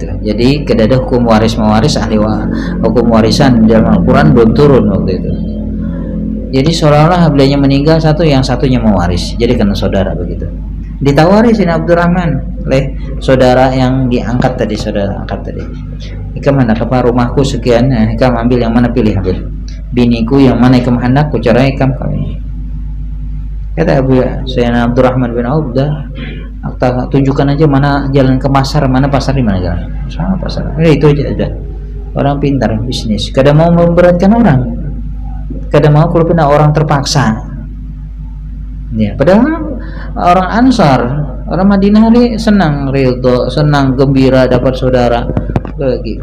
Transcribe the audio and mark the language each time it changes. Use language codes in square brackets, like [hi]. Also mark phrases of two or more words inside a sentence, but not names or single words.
[bjn] Jadi kedada hukum waris mewaris, hukum warisan dalam Al-Quran belum turun waktu itu. [id] Jadi seolah-olah beliau meninggal satu, yang satunya mewaris, jadi karena saudara begitu. [bjn] Ditawari Sayyidina Abdurrahman oleh saudara yang diangkat tadi, saudara angkat tadi, ikam mana ke rumahku sekian, ikam ambil yang mana, pilih ambil. Biniku yang mana ikam hendak ku cerai, ikam kami. [id] Kata Sayyidina Abdurrahman bin Auf, dah tunjukkan aja mana jalan ke pasar, mana pasar, di mana jalan. Sama pasar. Itu aja ada. [bjn] Orang pintar bisnis, kada mau memberatkan orang, kada mau kalau pernah orang terpaksa. [id] Ya, padahal orang Ansar, orang Madinah ini senang ridho, senang gembira dapat saudara begitu.